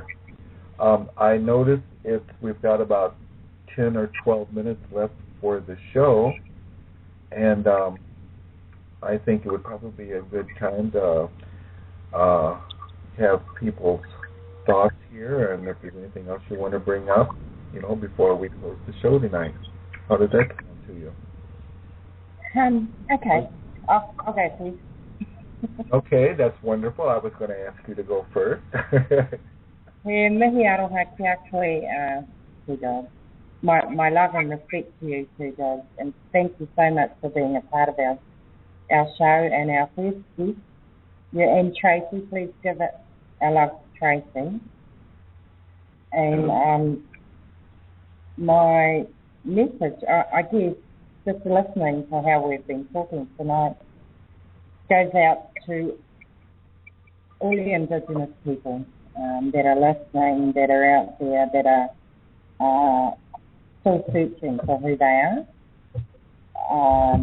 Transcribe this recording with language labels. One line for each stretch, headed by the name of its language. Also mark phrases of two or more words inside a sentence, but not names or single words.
English: I noticed we've got about 10 or 12 minutes left for the show, and I think it would probably be a good time to have people's thoughts here, and if there's anything else you want to bring up, before we close the show tonight. How does that sound to you? Okay. I'll go, please. Okay, that's wonderful. I was going to ask you to go first.
Māori: Mihi aroha ki a koe, Twodog.
English: My love and respect to you, Twodog, and thank you so much for being a part of our show and our first guest. And Tracy, please give it our love to Tracy. And my message, I guess, just listening to how we've been talking tonight, goes out to all the Indigenous people that are listening, that are out there, that are still searching for who they are.